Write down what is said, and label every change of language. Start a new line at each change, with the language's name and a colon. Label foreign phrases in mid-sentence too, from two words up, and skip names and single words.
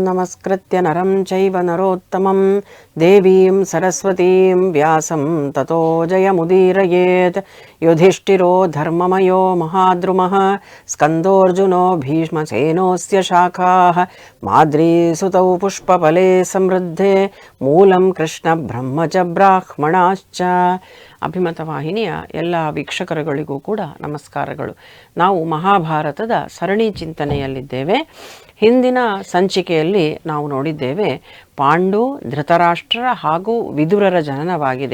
Sanskrit: नमस्कृत्य नरं चैव नरोत्तमं देवीं सरस्वतीं व्यासं ततो जयमुदीरयेत्। युधिष्ठिरो धर्ममयो महाद्रुमः स्कन्दोऽर्जुनो भीष्मसेनोऽस्य शाखाः माद्रीसुतौ पुष्पफले समृद्धे मूलं कृष्णब्रह्म च ಬ್ರಾಹ್ಮಣಾಶ್ಚ.
Kannada: ಅಭಿಮತ ವಾಹಿನಿಯ ಎಲ್ಲ ವೀಕ್ಷಕರುಗಳಿಗೂ ಕೂಡ ನಮಸ್ಕಾರಗಳು. ನಾವು ಮಹಾಭಾರತದ ಸರಣಿ ಚಿಂತನೆಯಲ್ಲಿದ್ದೇವೆ. ಹಿಂದಿನ ಸಂಚಿಕೆಯಲ್ಲಿ ನಾವು ನೋಡಿದ್ದೇವೆ, ಪಾಂಡು, ಧೃತರಾಷ್ಟ್ರ ಹಾಗೂ ವಿದುರರ ಜನನವಾಗಿದೆ.